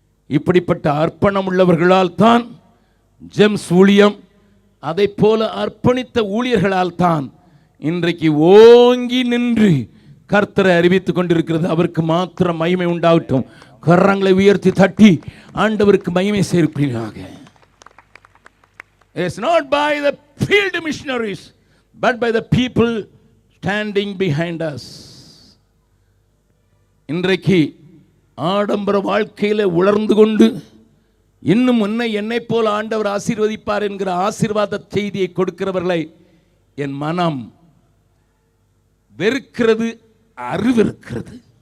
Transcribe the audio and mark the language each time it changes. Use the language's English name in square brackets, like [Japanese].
[Tamil] இப்படிப்பட்ட அர்ப்பணம் உள்ளவர்களால் தான் ஜெம்ஸ் ஊழியம், அதை போல அர்ப்பணித்த ஊழியர்களால் தான் இன்றைக்கு ஓங்கி நின்று கர்த்தரை அறிவித்துக் கொண்டிருக்கிறது. அவருக்கு மாத்திரம் மகிமை உண்டாகட்டும். கரங்களை உயர்த்தி தட்டி ஆண்டவருக்கு மகிமை சேர்ப்பீர்களாக. [English] It's not by the field missionaries, but by the people standing behind us. [Tamil] இன்றைக்கு ஆடம்பர வாழ்க்கையில உலர்ந்து கொண்டு இன்னும் என்னை போல ஆண்டவர் ஆசீர்வதிப்பார் என்கிற ஆசீர்வாத செய்தியை கொடுக்கிறவர்களை என் மனம் வெறுக்கிறது, அருவருக்கிறது.